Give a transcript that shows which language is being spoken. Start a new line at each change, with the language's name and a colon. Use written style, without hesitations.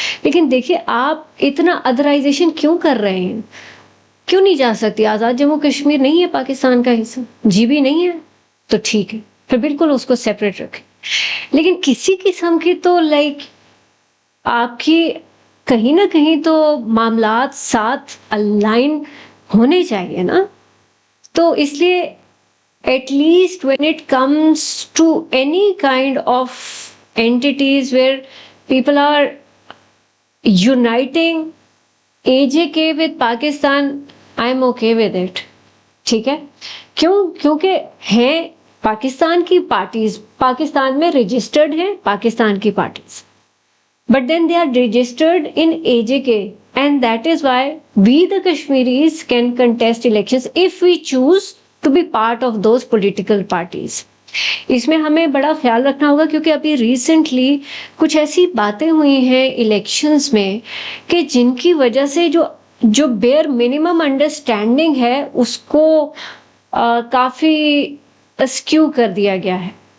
Urdu: لیکن دیکھیے آپ اتنا ادرائزیشن کیوں کر رہے ہیں؟ کیوں نہیں جا سکتی؟ آزاد جموں کشمیر نہیں ہے پاکستان کا حصہ؟ جی بھی نہیں ہے تو ٹھیک ہے، پھر بالکل اس کو سیپریٹ رکھیں. لیکن کسی قسم کی تو آپ کی کہیں نہ کہیں تو معاملات ساتھ الائن ہونے چاہیے نا. تو اس لیے
English: at least when it comes to any kind of entities where people are uniting AJK with Pakistan, I'm okay with it.
Urdu: ٹھیک ہے، کیونکہ ہیں پاکستان کی پارٹیز،
English: پاکستان میں رجسٹرڈ ہیں پاکستان کی parties, but then they are registered in AJK, and that is why we the Kashmiris can contest elections if we choose to be part of those political parties.
Urdu: اس میں ہمیں بڑا خیال رکھنا ہوگا، کیونکہ ابھی ریسنٹلی کچھ ایسی باتیں ہوئی ہیں الیکشنز میں کہ جن کی وجہ سے جو بیئر منیمم انڈرسٹینڈنگ ہے اس کو کافی اسکیو کر دیا گیا ہے.